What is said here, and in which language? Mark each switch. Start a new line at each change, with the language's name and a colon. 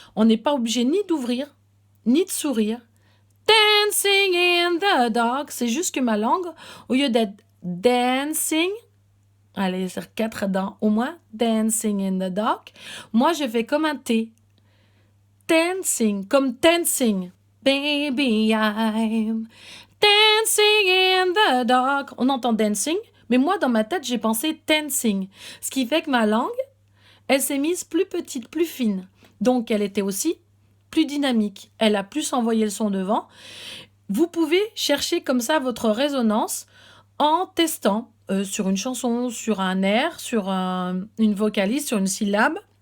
French: On n'est pas obligé ni d'ouvrir, ni de sourire. Dancing in the dark, c'est juste que ma langue, au lieu d'être dancing, allez, c'est 4 dents au moins, dancing in the dark, moi je fais comme un T. Dancing, comme dancing.
English: Baby, I'm dancing in the dark.
French: On entend dancing, mais moi dans ma tête j'ai pensé dancing. Ce qui fait que ma langue, elle s'est mise plus petite, plus fine. Donc elle était aussi plus dynamique. Elle a plus envoyé le son devant. Vous pouvez chercher comme ça votre résonance en testant sur une chanson, sur un air, sur une vocalise, sur une syllabe.